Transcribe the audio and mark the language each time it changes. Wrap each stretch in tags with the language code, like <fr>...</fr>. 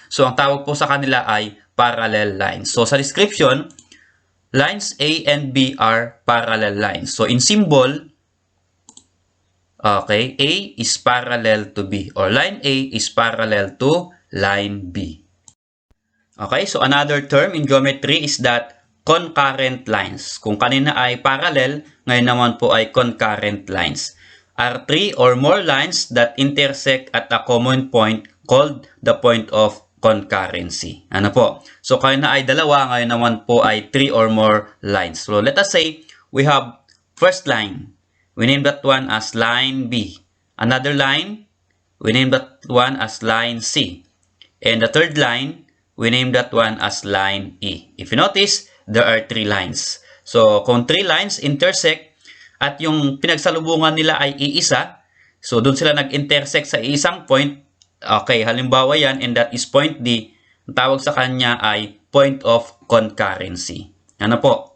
<tl>So, ang tawag po sa kanila ay parallel lines.</tl> <en>So, sa description, lines A and B are parallel lines. So, in symbol, okay, A is parallel to B or line A is parallel to line B. Okay, so another term in geometry is that concurrent lines.</en> <tl>Kung kanina ay parallel, ngayon naman po ay concurrent lines.</tl> <en>Are three or more lines that intersect at a common point called the point of concurrency.</en> <tl>Ano po? So, kanina ay dalawa, ngayon naman po ay</tl> <en>three or more lines. So, let us say we have first line. We name that one as line B. Another line, we name that one as line C. And the third line, we name that one as line E. If you notice, there are three lines.</en> <tl>So, kung</tl> <en>three lines intersect at</en> <tl>yung pinagsalubungan nila ay iisa, so doon sila nag-intersect sa isang point, okay, halimbawa yan,</tl> <en>and that is point D,</en> <tl>ang tawag sa kanya ay point of concurrency. Ano po?</tl>